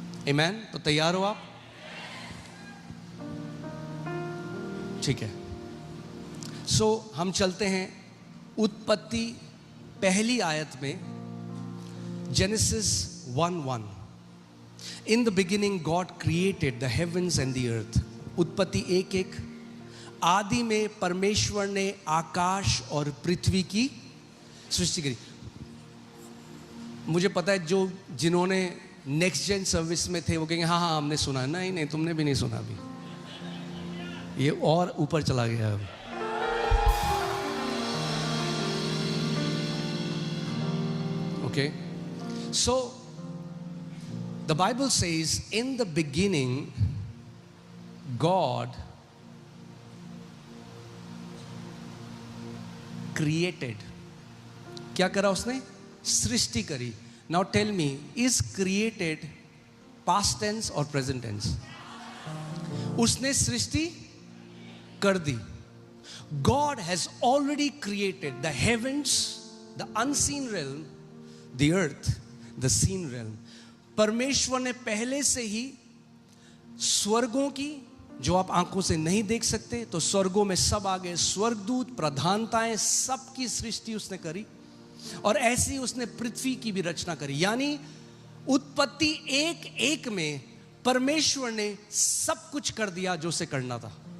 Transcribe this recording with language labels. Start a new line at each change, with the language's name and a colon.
Hindi: आमेन। तो तैयार हो आप? ठीक है। सो हम चलते हैं उत्पत्ति पहली आयत में, genesis 1:1।
English: In the beginning God created the heavens and the earth.
Hindi: उत्पत्ति 1:1। आदि में परमेश्वर ने आकाश और पृथ्वी की सृष्टि करी। मुझे पता है जिन्होंने नेक्स्ट जेन सर्विस में थे वो कहेंगे हाँ हाँ हमने सुना। नहीं, तुमने भी नहीं सुना अभी, ये और ऊपर चला गया अब।
English: Okay, so the Bible says in the beginning God created.
Hindi: क्या करा उसने? सृष्टि करी।
English: Now tell me, is created past tense or present tense?
Hindi: उसने सृष्टि कर दी।
English: God has already created the heavens, the unseen realm, the earth, the seen realm.
Hindi: परमेश्वर ने पहले से ही स्वर्गों की, जो आप आंखों से नहीं देख सकते, तो स्वर्गों में सब आ गए, स्वर्गदूत, प्रधानताएं, सबकी सृष्टि उसने करी। और ऐसे ही उसने पृथ्वी की भी रचना करी। यानी उत्पत्ति 1:1 में परमेश्वर ने सब कुछ कर दिया जो उसे करना था।